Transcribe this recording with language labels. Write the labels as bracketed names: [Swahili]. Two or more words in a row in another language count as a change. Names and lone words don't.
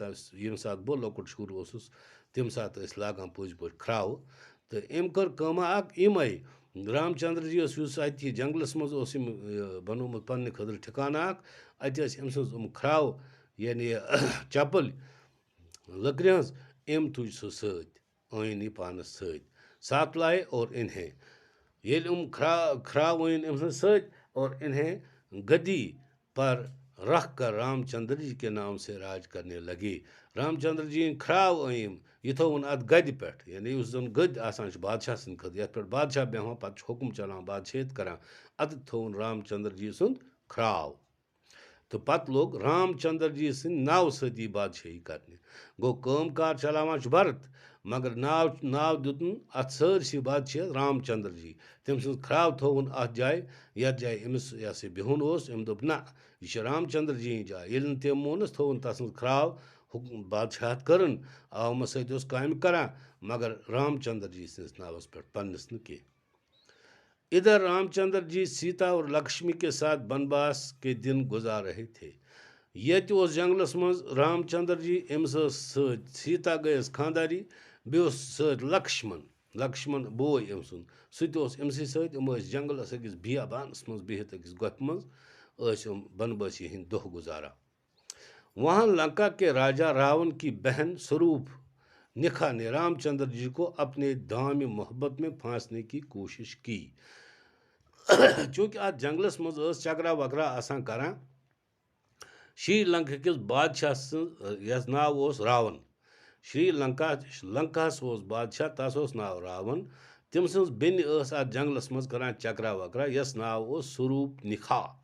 [Kashmiri] ییٚمہِ ساتہٕ بہٕ لۄکُٹ شُر اوسُس تمہِ ساتہٕ ٲسۍ لاگان پٔزۍ پٲٹھۍ کھراوٕ تہٕ أمۍ کٔر کٲما اکھ یِمے رام چندر جی یُس اَتہِ یہِ جنگلس منٛز اوس أمۍ بنومُت پننہِ خٲطرٕ ٹھِکانہٕ اکھ اَتہِ ٲسۍ أمۍ سٕنٛز یِم کھراو یعنی چپل لٔکرِ ہٕنٛز أمۍ تُج سُہ سۭتۍ أنۍ یہِ پانس سۭتۍ [Urdu] ساتھ لائے اور انہیں [Kashmiri] ییٚلہِ یِم کھراو أنۍ أمۍ سٕنٛدۍ سۭتۍ [Urdu] اور انہیں گدی پر رکھ کر رام چندر جی کے نام سے راج کرنے لگے رام چندر جی یِن [Kashmiri] کھراو أنۍ یہِ تھووُن اَتھ گدِ پٮ۪ٹھ یعنی یُس زن گٔدۍ آسان چھِ بادشاہ سٕنٛدِ خٲطرٕ یَتھ پٮ۪ٹھ بادشاہ بیٚہوان پتہٕ چھُ حُکُم چلان بادشاہیت کران اَتٮ۪تھ تھووُن رام چندر جی سُنٛد کھراو تہٕ پتہٕ لوٚگ رام چندر جی سٕنٛدِ ناوٕ سۭتی بادشٲہی کرنہِ گوٚو کٲم کار چلاوان چھُ بھرت مگر ناو دیُتن اَتھ سٲرسٕے بادشاہس رام چندر جی تٔمۍ سٕنٛز کھراو تھووُن اَتھ جایہِ یَتھ جایہِ أمِس یہِ ہسا بِہُن اوس أمۍ دوٚپ نہ یہِ چھِ رام چندر جی یِنۍ جاے ییٚلہِ نہٕ تٔمۍ مونُس تھووُن تَتھ سٕنٛز کھراو بادشاہت کٔرٕن عوامس سۭتۍ اوس کامہِ کران مگر رام چندر جی سٕنٛدِس ناوس پٮ۪ٹھ پننِس نہٕ کینٛہہ [Urdu] ادھر رام چندر جی سیتا اور لکشمی کے ساتھ بنواس کے دن گزار رہے تھے [Kashmiri] ییٚتہِ اوس جنگلس منٛز رام چندر جی أمِس ٲس سۭتۍ سیتا گٔیَس خانداری بیٚیہِ اوس سۭتۍ لکشمن بوے أمۍ سُنٛد سُہ تہِ اوس أمسٕے سۭتۍ یِم ٲسۍ جنگلس أکِس بیابانس منٛز بِہِتھ أکِس گۄپھِ منٛز ٲسۍ یِم بنبٲسی ہٕنٛدۍ دۄہ گُزاران [Urdu] وہاں لنکا کے راجا راون کی بہن سوروپ نکھا نے رام چندر جی کو اپنے دام محبت میں پھانسنے کی کوشش کی [Kashmiri] چوٗنٛکہِ اتھ جنگلس منٛز ٲس چکرا وکرا آسان کران شری لنکا کِس بادشاہ سٕنٛز یَس ناو اوس راون شری لنکاہس اوس بادشاہ تس اوس ناو راون تٔمۍ سٕنٛز بیٚنہِ ٲس اتھ جنگلس منٛز کران چکرا وکرا یس ناو اوس سوروپ نکھا